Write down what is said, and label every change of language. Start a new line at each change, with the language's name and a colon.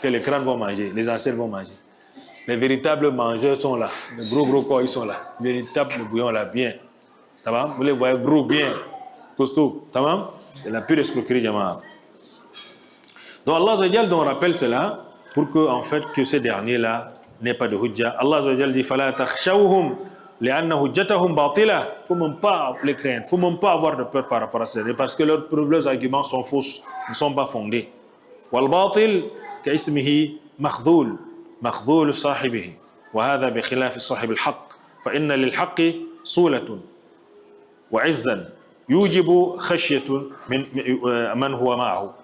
French: Que les crânes vont manger, les ancêtres vont manger. Les véritables mangeurs sont là. Les gros corps, ils sont là. Les véritables bouillons là, bien. Ça va? Vous les voyez gros, bien. Costaud. Ça va? C'est la pure escroquerie, Jama'a. Donc Allah Azzawajal nous rappelle cela pour que, en fait, que ces derniers-là n'aient pas de hujja. Allah Azzawajal dit
Arabic: فَلَا تَخْشَوْهُمْ لِأَنَّ هُجَّتَهُمْ بَاطِلَةٌ.
French: Il ne faut même pas les craindre, il ne faut même pas avoir de peur par rapport à ça, parce que leurs arguments sont fausses, ne sont pas fondés.
Arabic: وَالْبَاطِلْ كَإِسْمِهِ مَخْذُولٌ مَخْذُولُ صَاحِبِهِ وَهَذَا بِخِلَافِ صَاحِبِ الْحَقِّ فَإِنَّ لِلْحَقِّ صُولَةٌ وَعِزًّا يُوجِبُ خَشْيَةٌ مَنْ هُوَ مَعَهُ.